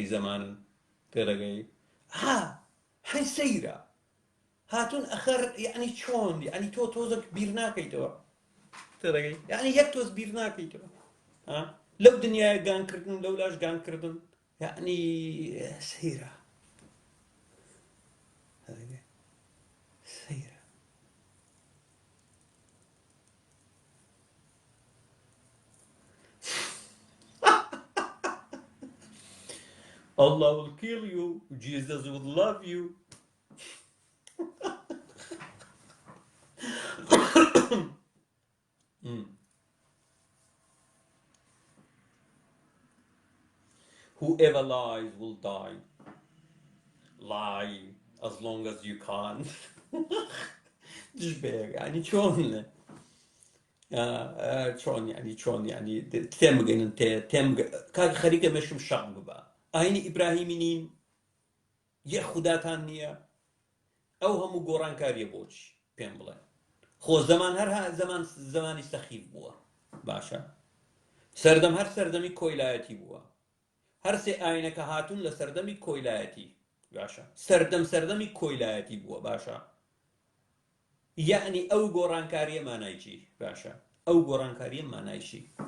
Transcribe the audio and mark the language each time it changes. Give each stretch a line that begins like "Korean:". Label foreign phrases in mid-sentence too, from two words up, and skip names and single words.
Central Kurdish: زەمانن تێدەگەی هەی سەیرە هاتون ئەخەر یعنی چۆن یعنی تۆ تۆزێک بیر ناکەیتەوە تێدەگەی یعنی یەک تۆز بیر ناکەیتەوە لەو دنیای گانکردن لەولاش گانکردن یعنی سەیرە سەیرە
English: Allah will kill you. Jesus will love you. Whoever lies will die. Lie as long as you can.
Arabic: يعني شلون
Central Kurdish: چۆن ینی تێم بگەین تێم کاک خەریکە مەشم شەق ببە ئاینی ئیبراهیمی نین یە خوداتان نییە ئەو هەموو گۆڕانکاریە بۆچی پێم بڵێن خۆ زەمان هەر زمانی سەخیف بووە باشە سەردەم هەر سەردەمی کۆیلایەتی بووە هەر سێ ئاینەکە هاتوون لە سەردەمی کۆیلایەتی باشە سەردەمی کۆیلایەتی بووە باشە یعنی ئەو گۆڕانکاریە مانایکی باشە ئەو گۆڕانکاریە مانایشی